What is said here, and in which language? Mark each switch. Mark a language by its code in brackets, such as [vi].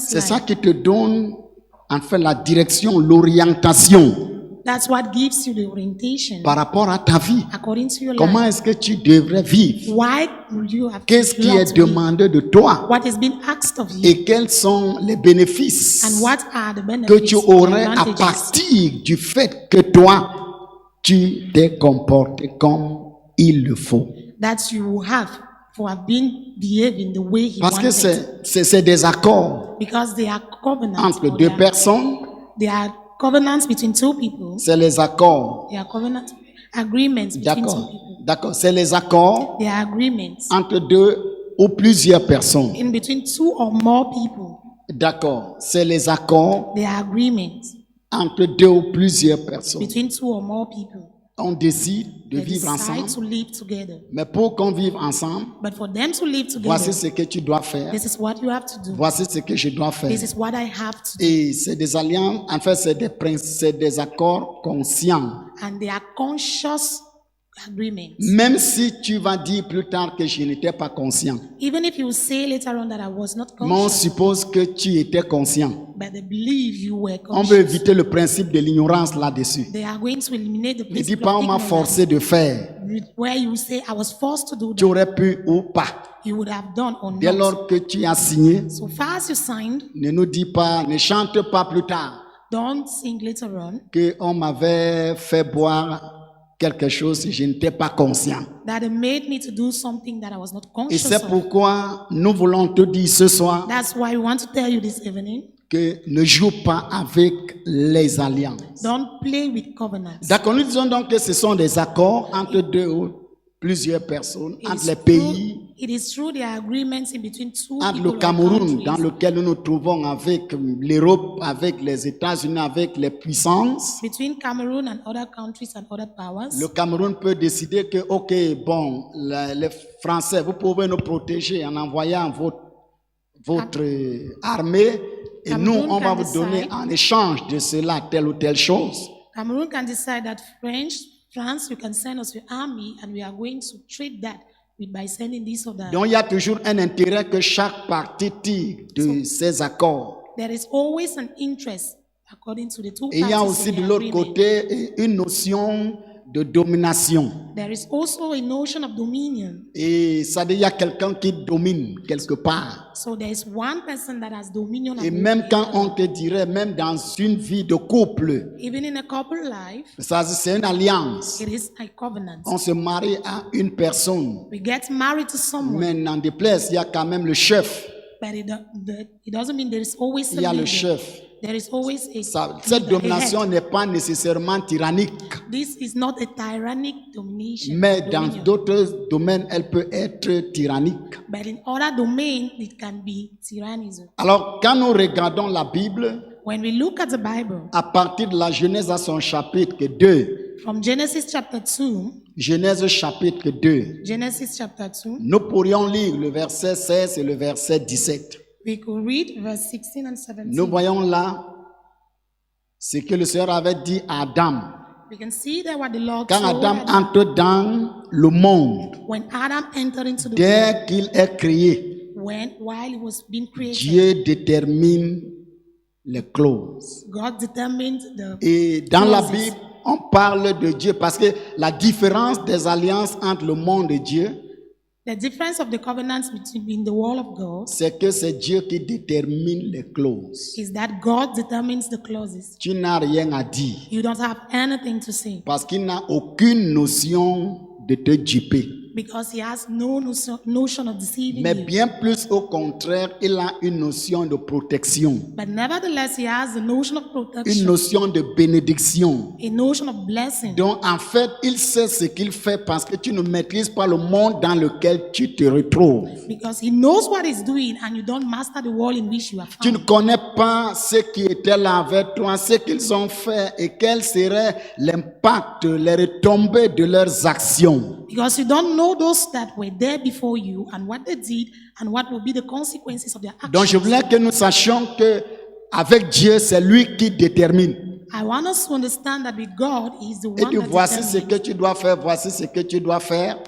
[fr] C'est [en] life. [fr] ça qui te donne, en fait, la direction, l'orientation [en] That's what gives you the orientation [fr] par rapport à ta vie. [en] according to your [fr] Comment [en] life. [fr] est-ce que tu devrais vivre? [en] Why would you have [fr] Qu'est-ce qui [en] to [fr] est demandé de toi? [en] What has been asked of you, [fr] Et quels sont les bénéfices [en] and what are the [fr] que [en] benefits, [fr] tu [en] the [fr] aurais à [en] advantages [fr] partir du fait que toi, tu t'es comporté comme il le faut? [en] that you have for have been behaving the way he [fr] Parce que [en] wanted. [fr] c'est des accords [en] Because they are covenants. [fr] entre [en] or [fr] deux personnes. [en] they are covenants between two people. [fr] C'est les accords [en] They are covenants Agreements between two [fr] D'accord. [en] people. [fr] D'accord. C'est les accords [en] They are agreements [fr] entre deux ou plusieurs personnes. [en] in between two or more people. [fr] D'accord. C'est les accords [en] They are agreements [fr] entre deux ou plusieurs personnes. [en] between two or more people. [fr] On décide de [en] They [fr] vivre [en] decide [fr] ensemble. [en] to live together. [fr] Mais pour qu'on vive ensemble, [en] But for them to live [fr] voici [en] together, [fr] ce que tu dois faire. [en] this is what you have to do. [fr] Voici ce que je dois faire. [en] This is what I have to do. [fr] Et c'est des alliances, en fait, c'est des accords conscients. [en] And they are conscious agreements. [fr] Même si tu vas dire plus tard que je n'étais pas conscient, [en] Even if you say later on that I was not [fr] mais on [en] conscious, [fr] suppose que tu étais conscient. [en] but they believe you were [fr] On veut [en] conscious, [fr] éviter le principe de l'ignorance là-dessus. [en] they are going to eliminate the [fr] Ne dis [en] principle [fr] pas [en] of [fr] on m'a [en] ignorance, [fr] forcé de faire. [en] where you say I was forced to do [fr] Tu [en] that. [fr] aurais pu ou pas. [en] You would have done or [fr] Dès [en] not. [fr] lors que tu as signé, [en] So far as you signed, [fr] ne nous dis pas, ne chante pas plus tard [en] don't sing later on [fr] qu'on m'avait fait boire quelque chose et je n'étais pas conscient. [en] that it made me to do something that I was not [fr] Et [en] conscious [fr] c'est [en] of. [fr] pourquoi nous voulons te dire ce soir [en] That's why we want to tell you this evening, [fr] que ne joue pas avec les alliances. [en] don't play with covenants. [fr] D'accord, nous disons donc que ce sont des accords entre deux ou plusieurs personnes, [en] It [fr] entre [en] is [fr] les [en] true- [fr] pays, [en] It is true there are agreements in between two [fr] entre [en] people [fr] le [en] or [fr] Cameroun, [en] countries, [fr] dans lequel nous nous trouvons avec l'Europe, avec les États-Unis, avec les puissances. [en] between Cameroon and other countries and other powers. [fr] Le Cameroun peut décider que, ok, bon, les Français, vous pouvez nous protéger en envoyant votre armée et nous, [en] Cameroon [fr] on va [en] can [fr] vous donner [en] decide. [fr] en échange de cela telle ou telle chose. [en] Cameroon can decide that France, you can send us your army, and we are going to treat that by sending this or that. [fr] Donc, il y a toujours un intérêt que chaque partie tire de ces accords. [en] There is always an interest according to the two [fr] Et il y a [en] parties [fr] aussi [en] of [fr] de [en] the [fr] l'autre [en] agreement. [fr] côté une notion de domination. [en] There is also a notion of dominion. [fr] Et ça dit, il y a quelqu'un qui domine quelque part. [en] So there is one person that has dominion. [fr] Et [en] above [fr] même [en] the [fr] quand [en] other. [fr] on te dirait, même dans une vie de couple, [en] Even in a couple life, [fr] ça c'est une alliance. [en] it is a covenant. [fr] On se marie à une personne. [en] We get married to someone, [fr] Mais n'en déplaise, il y a quand même le chef. [en] but it doesn't mean there is always [fr] Il y [en] a [fr] a le [en] leader. [fr] chef. [en] There is always a [fr] Cette [en] leader, a [fr] domination [en] head. [fr] n'est pas nécessairement tyrannique. [en] This is not a tyrannic domination. [fr] Mais dans [en] dominion. [fr] d'autres domaines, elle peut être tyrannique. [en] But in other domain, it can be tyrannism. [fr] Alors, quand nous regardons la Bible, [en] When we look at the Bible, [fr] à partir de la Genèse à son chapitre 2, [en] from Genesis chapter 2, [fr] Genèse chapitre 2, [en] Genesis chapter 2, [fr] nous pourrions lire le verset 16 et le verset 17. [en] we could read verse 16 and 17. [fr] Nous voyons là ce que le Seigneur avait dit à Adam. [en] We can see that what the Lord [fr] Quand [en] told [fr] Adam [en] Adam, [fr] entre dans le monde, [en] when Adam entered into the world, [fr] dès qu'il est créé, [en] while he was being created, [fr] Dieu détermine les clauses. [en] God determined the [fr] Et dans la [en] clauses. [fr] Bible, on parle de Dieu parce que la différence des alliances entre le monde et Dieu, [en] The difference of the covenants between the wall of God [fr] c'est que c'est Dieu qui détermine les clauses. [en] is that God determines the clauses. [fr] Tu n'as rien à dire [en] You don't have anything to say [fr] parce qu'il n'a aucune notion de te duper. [en] because he has no notion of deceiving [fr] Mais [en] you. [fr] bien plus au contraire, il a une notion de protection, [en] But nevertheless, he has the notion of [fr] une [en] protection, [fr] notion de bénédiction. [en] a notion of blessing. [fr] Donc en fait, il sait ce qu'il fait parce que tu ne maîtrises pas le monde dans lequel tu te retrouves. [en] Because he knows what he's doing and you don't master the world in which you are [fr] Tu ne [en] found. [fr] connais pas ceux qui étaient là avec toi, ce qu'ils ont fait et quel serait l'impact, les retombées de leurs actions. [en] Because you don't know those that were there before you and what they did and what will be the consequences of their [fr] Donc je [en] actions. [fr] voulais que nous sachions que avec Dieu, c'est lui qui détermine. [en] I want us to understand that with God, He is the [fr] Et [en] one [fr] dit, [en] that [fr] voici ce [en] determines. [fr] que tu dois faire, voici ce que tu dois faire,